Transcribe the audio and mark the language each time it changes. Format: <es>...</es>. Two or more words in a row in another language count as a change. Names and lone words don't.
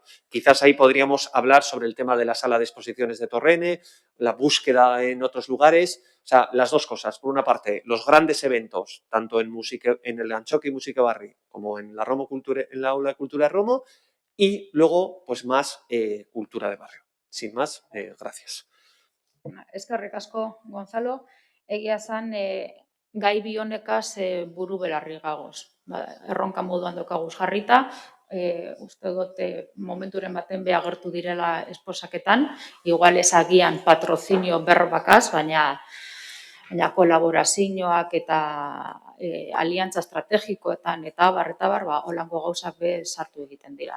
<es>Quizás ahí podríamos hablar sobre el tema de la sala de exposiciones de Torrene, la búsqueda en otros lugares, o sea, las dos cosas. Por una parte, los grandes eventos, tanto en el Antxoki Música Barri como en la Aula de Cultura de Romo, y luego, pues más cultura de barrio. Sin más, gracias.</es> <eu>Eskerrik asko, Gonzalo. Egia esan, gai bi honekaz buru belarri gagoz. Erronka moduan daukaguz jarrita, uste dut momenturen baten be agertu direla esposaketan, igual ez agian patrozinio berbakaz, baina kolaborazioak eta aliantza estrategikoetan eta bar, holango gauzak be sartu egiten dira.</eu>